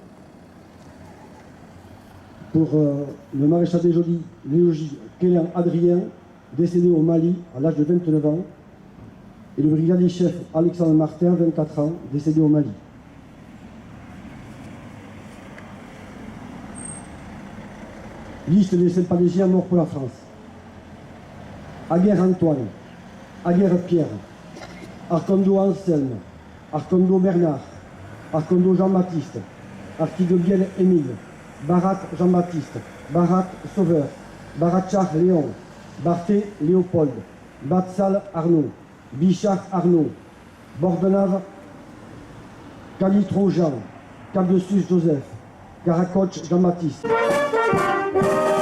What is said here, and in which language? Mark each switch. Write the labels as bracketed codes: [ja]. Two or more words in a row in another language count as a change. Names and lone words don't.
[fr] Pour le maréchal des logis Quélin Adrien, décédé au Mali à l'âge de 29 ans, et le brigadier chef Alexandre Martin, 24 ans, décédé au Mali. Liste des sympathisants morts pour la France. Aguerre Antoine, Aguerre Pierre, Arcondo Anselme, Arcondo Bernard, Arcondo Jean-Baptiste, Artigobiel Émile, Barat Jean-Baptiste, Barat Sauveur, Baratchar Léon, Barthé Léopold, Batsal Arnaud, Bichard Arnaud, Bordenave Calitro Jean, Cabdessus Joseph, Caracoche Jean-Baptiste.